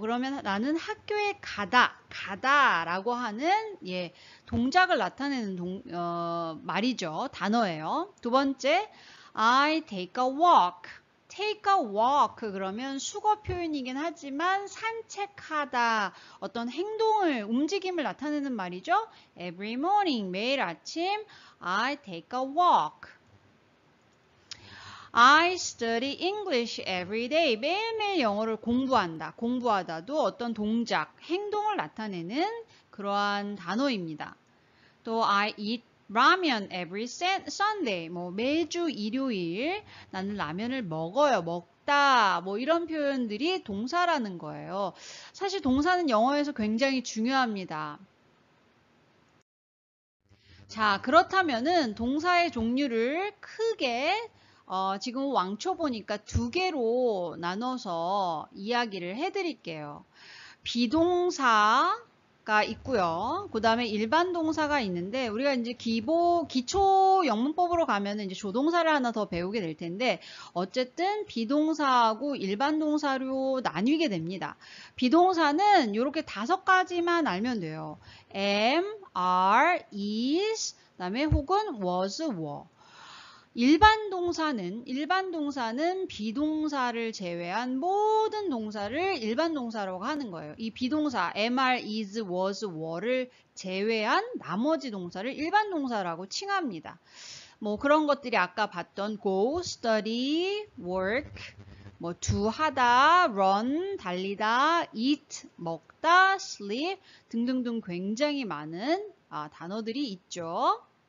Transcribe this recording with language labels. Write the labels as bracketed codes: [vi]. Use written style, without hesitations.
[ko] 그러면 나는 학교에 가다라고 하는 예, 동작을 나타내는 말이죠. 단어예요. 두 번째, [en] I take a walk. take a walk [ko] 그러면 수거 표현이긴 하지만 산책하다 어떤 행동을 움직임을 나타내는 말이죠. [en] Every morning [ko] 매일 아침 [en] I take a walk. I study English every day. [ko] 매일매일 영어를 공부한다. 공부하다도 어떤 동작, 행동을 나타내는 그러한 단어입니다. 또 [en] I eat 라면 every Sunday. [ko] 뭐 매주 일요일 나는 라면을 먹어요. 먹다. 뭐 이런 표현들이 동사라는 거예요. 사실 동사는 영어에서 굉장히 중요합니다. 자, 그렇다면은 동사의 종류를 크게 지금 왕초 보니까 두 개로 나눠서 이야기를 해드릴게요. 비동사가 있고요. 그 다음에 일반 동사가 있는데 우리가 이제 기초 영문법으로 가면 이제 조동사를 하나 더 배우게 될 텐데 어쨌든 비동사하고 일반 동사로 나뉘게 됩니다. 비동사는 이렇게 5가지만 알면 돼요. [en] am, are, is, [ko] 그다음에 혹은 [en] was, were. [ko] 일반 동사는 비동사를 제외한 모든 동사를 일반 동사라고 하는 거예요. 이 비동사 am, are, is, was, were를 제외한 나머지 동사를 일반 동사라고 칭합니다. 뭐 그런 것들이 아까 봤던 go, study, work, 뭐 do 하다, run 달리다, eat 먹다, sleep 등등등 굉장히 많은 단어들이 있죠.